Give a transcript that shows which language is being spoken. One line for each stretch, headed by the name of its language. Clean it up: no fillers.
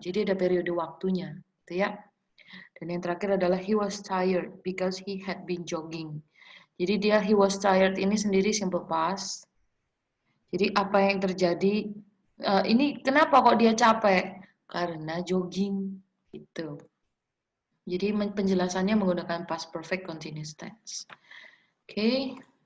Indonesian: Jadi ada periode waktunya, gitu ya. Dan yang terakhir adalah
English: he was tired because he had been jogging. Jadi he was tired
Indonesian: ini sendiri
English: simple past.
Indonesian: Jadi apa yang terjadi, ini kenapa kok dia capek? Karena jogging, gitu. Jadi penjelasannya menggunakan past perfect continuous tense. Oke.